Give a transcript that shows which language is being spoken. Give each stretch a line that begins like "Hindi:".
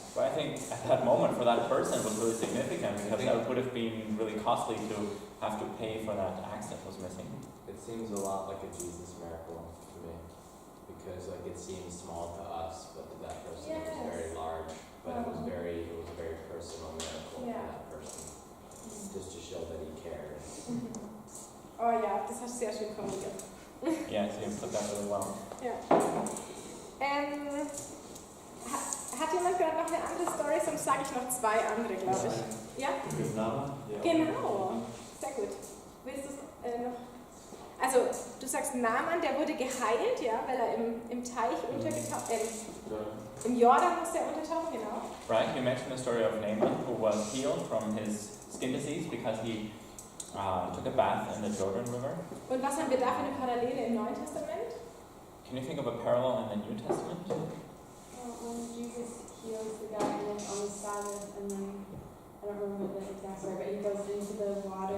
English: But I think at that moment for that person it was really significant because that would have been really costly to have to pay for that axe that was missing. It seems a lot like a Jesus miracle to me, because like it seems small to us, but to that person it was very large. But it was a very personal miracle for that person, just to show that he cared.
German: Oh ja, das hast du sehr schön formuliert.
English: Yeah, so you put that really well.
German: Ja. Hat jemand gerade noch eine andere Story? Sonst sage ich noch zwei andere, glaube ich. Ja? Mit Namen? Ja. Genau. Sehr gut. Willst du es noch? Also, du sagst Naaman, der wurde geheilt, ja, weil er im Teich untergetaucht, im Jordan musste er untertauchen, genau.
English: Right, you mentioned the story of Naaman who was healed from his skin disease because he took a bath in the Jordan River.
German: Und was haben wir da für eine Parallele im Neuen Testament?
English: Can you think of a parallel in the New Testament? When Jesus heals the guy on the Sabbath, and then I don't remember the exact story, but he goes into the water.